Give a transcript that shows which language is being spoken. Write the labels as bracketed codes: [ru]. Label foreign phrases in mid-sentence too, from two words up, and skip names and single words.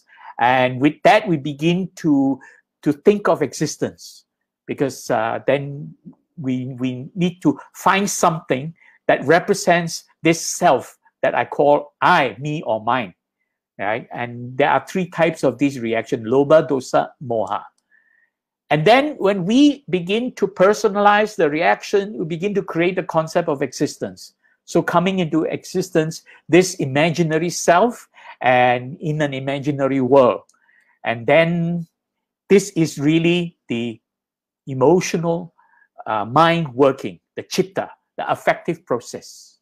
[en] And with that, we begin to think of existence. Because then we need to find something that represents this self that I call I, me, or mine. Right? And there are three types of these reactions, [pi] lobha, dosa, moha. [en] And then when we begin to personalize the reaction, we begin to create the concept of existence. So coming into existence, this imaginary self and in an imaginary world. And then this is really the emotional mind working, the chitta, the affective process.